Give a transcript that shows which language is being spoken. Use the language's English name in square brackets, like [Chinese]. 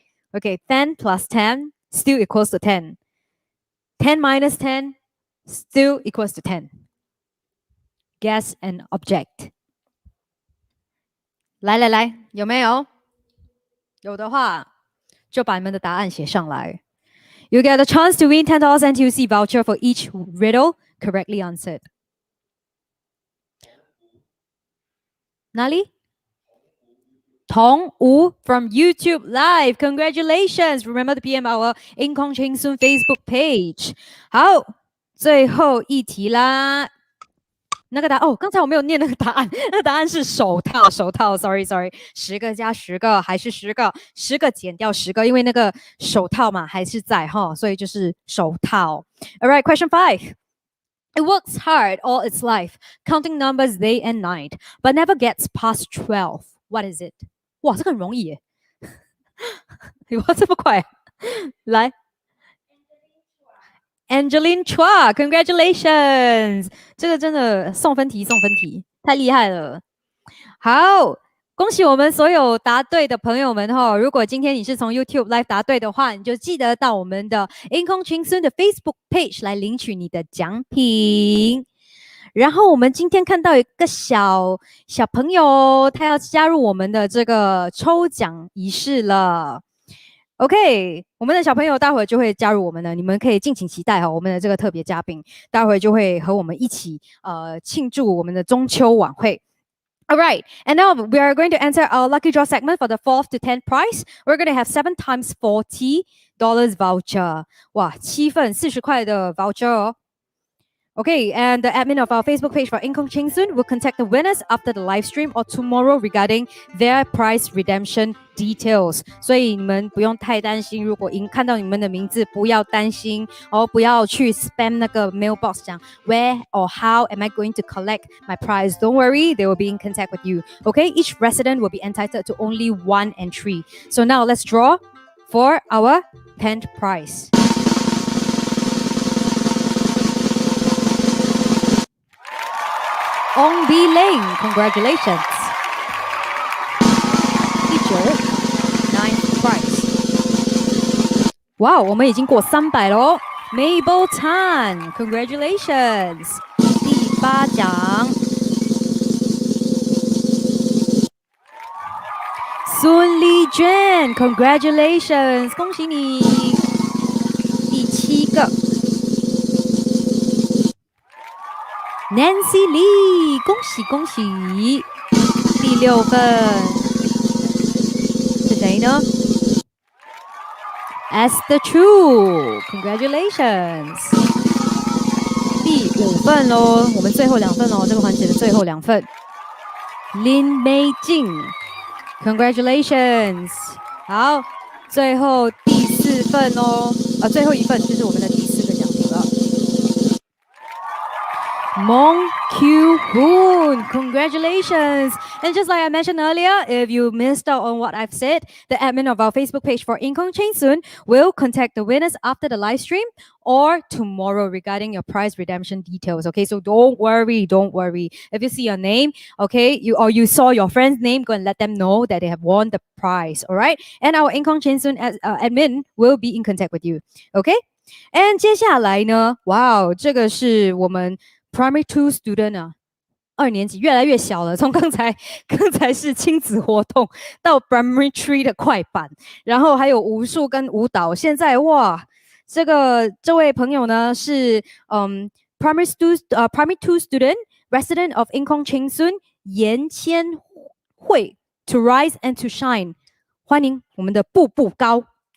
[English] Okay, 10 plus 10 still equals to 10. 10 minus 10 still equals to 10. Guess an object. [Chinese] 来，有没有？有的话，就把你们的答案写上来。 [English] You get a chance to win $10 NTUC voucher for each riddle correctly answered. [Chinese] 哪里？ [English] 童吴 from YouTube Live. Congratulations. Remember to PM our Cheng Soon Facebook page. [Chinese] 好，最后一题啦。那个答案刚才我没有念那个答案，那个答案是手套 ， [English] sorry， [Chinese] 10个加10个还是10个，10个减掉10个，因为那个手套嘛还是在哈，所以就是手套。 [English] All right, question 5. It works hard all its life, counting numbers day and night, but never gets past 12. What is it? [Chinese] 哇，这个很容易耶！哇，这么快来 [English] Angeline Chua, congratulations！ [Chinese] 这个真的送分题，太厉害了。好，恭喜我们所有答对的朋友们哈！如果今天你是从 YouTube Live 答对的话，你就记得到我们的 Income Cheng Soon 的 Facebook page 来领取你的奖品。然后我们今天看到一个小朋友，他要加入我们的这个抽奖仪式了。 OK， 我们的小朋友待会就会加入我们的，你们可以敬请期待哈，我们的这个特别嘉宾待会就会和我们一起庆祝我们的中秋晚会。 [English] Alright, and now we are going to enter our lucky draw segment for the 4th to 10th prize. We're going to have 7 times $40 voucher. [Chinese] 哇，7份40块的 voucher 哦。 [English] Okay, and the admin of our Facebook page for Income Cheng Soon will contact the winners after the live stream or tomorrow regarding their prize redemption details. [Chinese] 所以你们不用太担心，如果看到你们的名字，不要担心哦，不要去 spam 那个 mailbox 讲 [English] where or how am I going to collect my prize? Don't worry, they will be in contact with you. Okay, each resident will be entitled to only 1 entry. So now let's draw for our 10th prize. Ong B Lane, congratulations. Teacher, 9th prize. Wow, [Chinese] 我们已经过300了哦。 [English] Mabel Tan, congratulations. [Chinese] 第8奖。孙丽娟 [English] congratulations， [Chinese] 恭喜你。第7个。 Nancy Lee， 恭喜恭喜！ 第6份是谁呢 ？Esther Chu， [English] congratulations！ [Chinese] 第5份咯，我们最后2份哦，这个环节的最后2份。 [English] 林美静 ，congratulations！ [Chinese] 好，最后第4份哦，最后1份就是我们的第4个奖品了。 [English] Mong Q Hoon, congratulations! And just like I mentioned earlier, if you missed out on what I've said, the admin of our Facebook page for Income Cheng Soon will contact the winners after the live stream or tomorrow regarding your prize redemption details. Okay, so don't worry. If you see your name, okay, you saw your friend's name, go and let them know that they have won the prize. All right, and our Income Cheng Soon admin will be in contact with you. Okay, and [Chinese] 接下来呢，哇哦，这个是我们 [English] Primary 2 student [Chinese] 啊，2年级越来越小了，从刚才是亲子活动到 Primary 3的快板，然后还有武术跟舞蹈，现在哇，这位朋友呢是 [English] Primary 2 student resident of Income Cheng Soon [Chinese] 严千惠 [English] to rise and to shine， [Chinese] 欢迎我们的步步高。